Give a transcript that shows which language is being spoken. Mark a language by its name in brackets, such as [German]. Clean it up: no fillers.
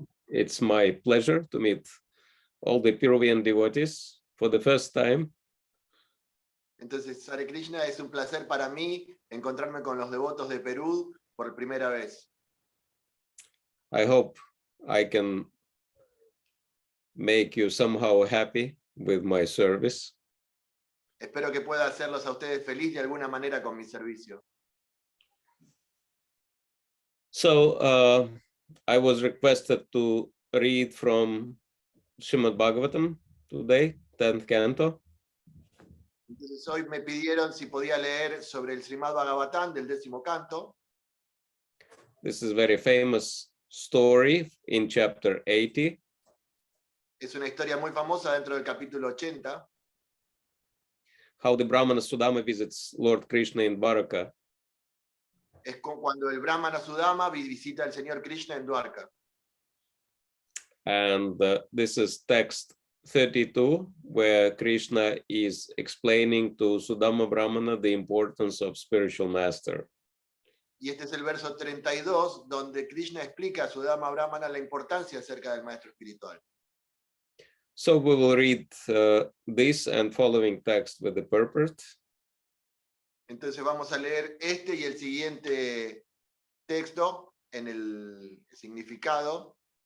[English] It's my pleasure to meet all the Peruvian devotees for the first time. [Spanish] Entonces, Hare Krishna, es un placer para mí encontrarme con los devotos de Perú por primera vez. [English] I hope I can make you somehow happy with my service. [Spanish] Espero que pueda hacerlos a ustedes feliz de alguna manera con mi servicio. [English] So I was requested to read from Srimad Bhagavatam today, 10th canto. [Spanish] Entonces hoy me pidieron si podía leer sobre el Srimad Bhagavatam del 10º canto. [English] This is a very famous story in chapter 80. [Spanish] Es una historia muy famosa dentro del capítulo 80. [English] How the Brahmana Sudama visits Lord Krishna in Dwarka. [Spanish] Es cuando el Brahmana Sudama visita al Señor Krishna en Dwarka. [English] And this is text 32, where Krishna is explaining to Sudama Brahmana the importance of spiritual master. [Spanish] Y este es el verso 32, donde Krishna explica a Sudama Brahmana la importancia acerca del maestro espiritual. [English] So we will read this and following text with the purport. [Spanish] Entonces vamos a leer este y el siguiente texto en el significado.